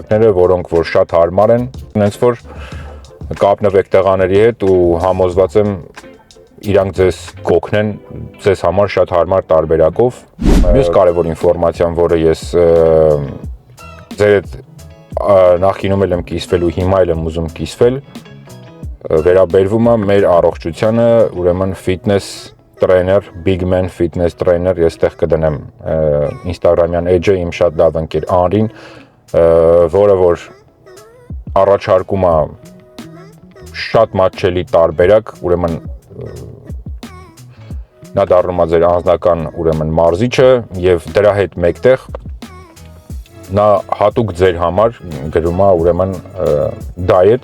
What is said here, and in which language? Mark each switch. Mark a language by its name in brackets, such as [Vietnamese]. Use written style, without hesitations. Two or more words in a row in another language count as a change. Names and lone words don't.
[Armenian] տարբերակները, որոնք որ շատ հարմար են, այնց որ կապնվեք տղաների հետ ու համոզված եմ իրանք ձեզ կօգնեն ձեզ համար շատ հարմար տարբերակով։ Մյուս կարևոր ինֆորմացիան, որը ես ձեր հետ նախկինում եմ կիսվել ու հիմա եմ ուզում կիսվել, վերաբերվում է մեր առողջությանը, ուրեմն [English] fitness trainer, big man fitness trainer, [Armenian] ես տեղ կդնեմ Instagram-յան էջը իմ շատ լավ ընկեր Անրին, որը որ առաջարկում է շատ մատչելի տարբերակ, ուրեմն նա դառնում է ձեր անձնական ուրեմն մարզիչը եւ դրա հետ մեկտեղ նա հատուկ ձեր համար գրում է ուրեմն diet.